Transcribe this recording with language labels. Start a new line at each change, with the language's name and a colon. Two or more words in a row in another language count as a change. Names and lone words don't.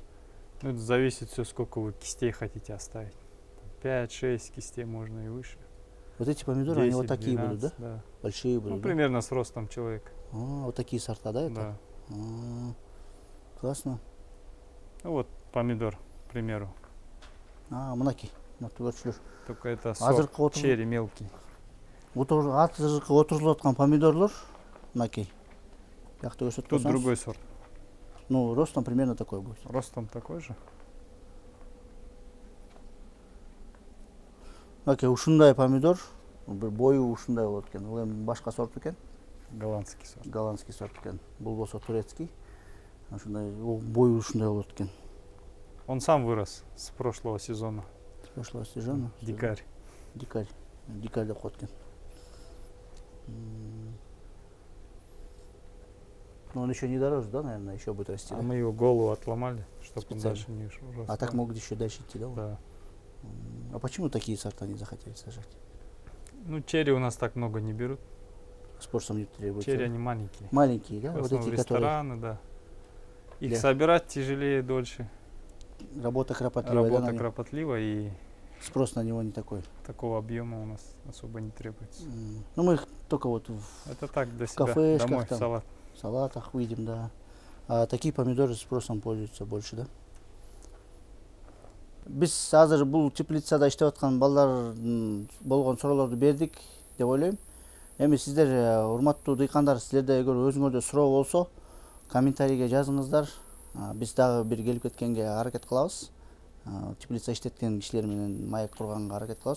Russian: Ну, это зависит все, сколько вы кистей хотите оставить. 5-6 кистей можно и выше. Вот эти помидоры, они вот 10, такие 12, будут, да? Да. Большие будут, Ну, да? примерно с ростом человека. Вот такие сорта, да, это? Да. Классно. Ну вот помидор, к примеру.
Kyrgyz: Мынакей. Мына көрчүлөр.
Russian: Только это
Kyrgyz: Азыркы сорт отыр-
Russian: черри мелкий.
Kyrgyz: Азыркы отурулуп аткан помидорлор мынакей. Бияқта өсөт
Russian: Тут
Kyrgyz: болсаңыз.
Russian: другой сорт. Ну, ростом примерно такой будет. Ростом такой же.
Kyrgyz: Мынакей ушундай помидор, бир бою ушундай болот экен. Бул эми башка сорт экен.
Russian: Голландский сорт. Голландский сорт
Kyrgyz: экен. Бул болсо турецкий. Ушундай бою ушундай болот экен.
Russian: Он сам вырос с прошлого сезона. Прошлого сезона. Дикарь.
Kyrgyz: Дикарь. Дикарь деп коет экен.
Russian: Но он еще не дорос, да, наверное, еще будет расти. А Да? мы его голову отломали, чтобы он Специально. дальше не рос. А так могут еще дальше идти, да? Да. А почему такие сорта не захотели сажать? Ну, черри у нас так много не берут. Спросом не требуется. Черри они маленькие. Маленькие, да? В Вот основном эти, которые рестораны, да. Их Да. собирать тяжелее, дольше. работа кропотливая, да, Работа на нем? кропотливая, и Спрос на него не такой. такого объема у нас особо не требуется. Ну, мы их только вот в Это так для себя, кафешках домой, там. салат. салатах видим, да. А такие помидоры спросом пользуются больше, да?
Kyrgyz: Биз азыр бул теплицада иштеп аткан балдар болгон суроолорду бердик деп ойлойм. Эми сиздер, урматтуу дыйкандар, силерде эгер өзүңөрдө суроо болсо, комментарийге жазыңыздар. Биз дагы бир келип кеткенге аракет кылабыз. Теплица иштеткен кишилер менен маек курганга аракет кылабыз.